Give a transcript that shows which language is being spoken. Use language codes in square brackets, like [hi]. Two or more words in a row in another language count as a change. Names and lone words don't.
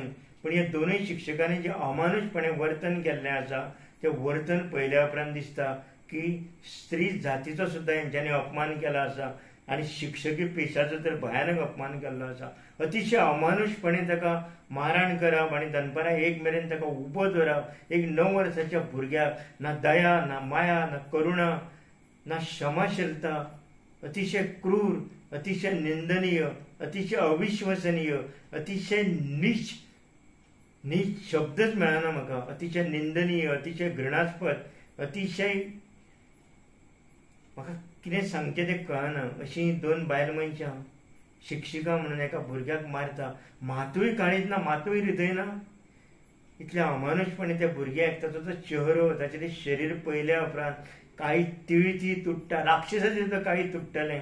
[kok] पण ह्या दोनूय शिक्षकांनी जे अमानुषपणे वर्तन केल्लें आसा तें वर्तन पळयल्या उपरांत दिसता की स्त्री जातीचो सुद्धा हेंच्यांनी अपमान केला आसा. आणि शिक्षकी पेशाचो तर भयानक अपमान केल्लो आसा. अतिशय अमानुषपणे ताका मारहाण करप आणि दनपारां 1 मेरेन ताका उबो धरप. एक 9 वर्साच्या भुरग्याक ना दया, ना माया, ना करुणा, ना क्षमाशीलता. अतिशय क्रूर, अतिशय निंदनीय, अतिशय अविश्वसनीय, अतिशय नीच शब्दच मेळना म्हाका. अतिशय निंदनीय, अतिशय घृणास्पद, अतिशय म्हाका कितें सांगचें तें कळना. अशीं 2 बायल मनशां शिक्षिका म्हणून एका भुरग्याक मारता. मातूय काळीज ना, मातूय हृदय ना. इतल्या अमानुषपणे त्या भुरग्याक ताचो तो चेहरो, ताचें तें शरीर पळयल्या उपरांत काळी तिळती तुट्टा, राक्षसाचें सुद्दां काळी तुट्टलें.